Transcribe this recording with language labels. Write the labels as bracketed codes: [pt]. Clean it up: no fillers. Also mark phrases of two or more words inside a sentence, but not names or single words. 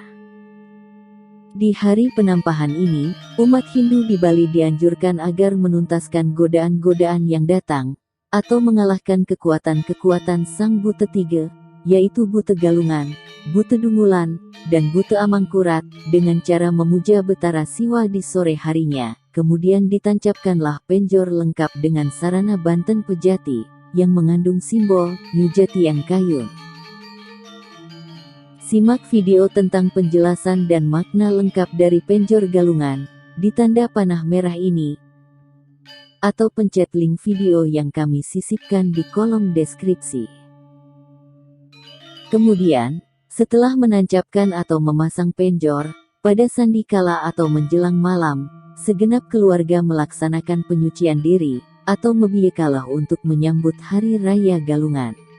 [id] Di hari penampahan ini, umat Hindu di Bali dianjurkan agar menuntaskan godaan-godaan yang datang, atau mengalahkan kekuatan-kekuatan Sang Buta Tiga, yaitu Buta Galungan, Buta Dungulan, dan Buta Amangkurat, dengan cara memuja Betara Siwa di sore harinya. Kemudian ditancapkanlah penjor lengkap dengan sarana Banten Pejati, yang mengandung simbol Nyujati yang Kayun. Simak video tentang penjelasan dan makna lengkap dari penjor galungan, di tanda panah merah ini, atau pencet link video yang kami sisipkan di kolom deskripsi. Kemudian, setelah menancapkan atau memasang penjor, pada sandikala atau menjelang malam, segenap keluarga melaksanakan penyucian diri, atau mebiyekalah untuk menyambut Hari Raya Galungan.